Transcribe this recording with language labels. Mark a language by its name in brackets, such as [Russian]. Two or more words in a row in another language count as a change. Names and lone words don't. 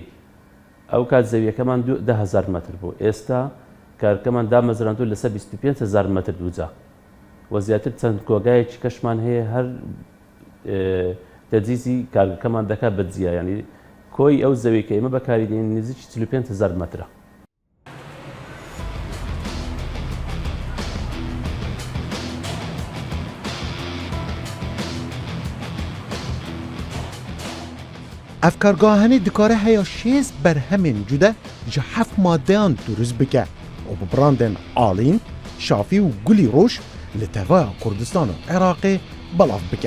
[Central Kurdish] ئەو کات زەویەکەمان 10,000 مەتر بوو، ئێستا کارگەکەمان دامەزراندوو لەسەر 25,000 مەتر دووجا. وە زیاتر چەند کۆگایەکی کەشمان هەیە هەر تەجیزی کارگەکەمان دەکات بەجیا، ینی کۆی ئەو زەویکە ئێمە بەکاریدێن نزیکی 45,000 مەترە. [Kurdish] ev kargehanê dikare heya 6 berhemên cude ji 7 maddeyan dürüst bike û bi brandên alîn, şafî û gulî roj li tevaya Kurdistan û Iraqê belav bike.